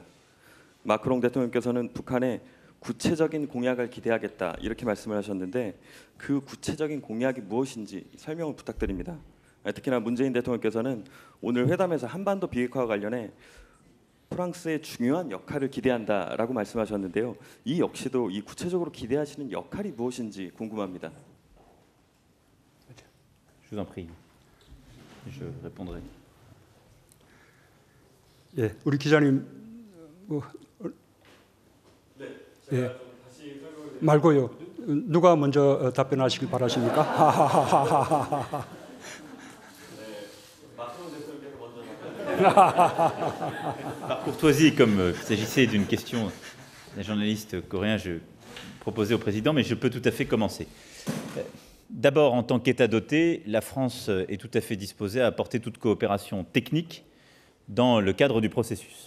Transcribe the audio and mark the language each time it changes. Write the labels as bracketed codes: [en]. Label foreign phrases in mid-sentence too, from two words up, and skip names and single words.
[ko] 마크롱 대통령께서는 북한의 구체적인 공약을 기대하겠다 이렇게 말씀을 하셨는데 그 구체적인 공약이 무엇인지 설명을 부탁드립니다. 특히나 문재인 대통령께서는 오늘 회담에서 한반도 비핵화와 관련해 프랑스의 중요한 역할을 기대한다라고 말씀하셨는데요. 이 역시도 이 구체적으로 기대하시는 역할이 무엇인지 궁금합니다. [fr] Je vous en prie. Je répondrai. [ko] 예, 우리 기자님 예, 말고요. 누가 먼저 답변하시길 바라십니까? [fr] Par courtoisie, comme il s'agissait d'une question d'un journaliste coréen, je proposais au président, mais je peux tout à fait commencer. D'abord, en tant qu'État doté, la France est tout à fait disposée à apporter toute coopération technique dans le cadre du processus.